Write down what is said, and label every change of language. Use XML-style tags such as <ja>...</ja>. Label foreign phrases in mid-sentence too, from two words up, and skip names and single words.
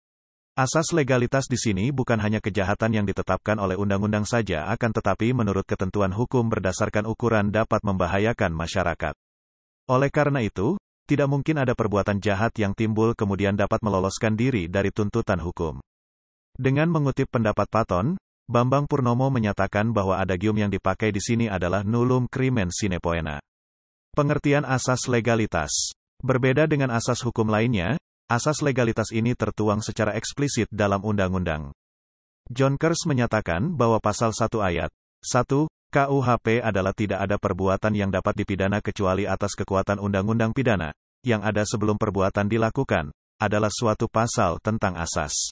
<id>Asas legalitas di sini bukan hanya kejahatan yang ditetapkan oleh undang-undang saja akan tetapi menurut ketentuan hukum berdasarkan ukuran dapat membahayakan masyarakat. Oleh karena itu, tidak mungkin ada perbuatan jahat yang timbul kemudian dapat meloloskan diri dari tuntutan hukum. Dengan mengutip pendapat Paton, Bambang Purnomo menyatakan bahwa adagium yang dipakai di sini adalah</id> <la>nullum crimen sine poena.</la> <id>Pengertian asas legalitas. Berbeda dengan asas hukum lainnya, asas legalitas ini tertuang secara eksplisit dalam undang-undang. John Kers menyatakan bahwa pasal 1 ayat 1 KUHP adalah tidak ada perbuatan yang dapat dipidana kecuali atas kekuatan undang-undang pidana, yang ada sebelum perbuatan dilakukan, adalah suatu pasal tentang asas.</id>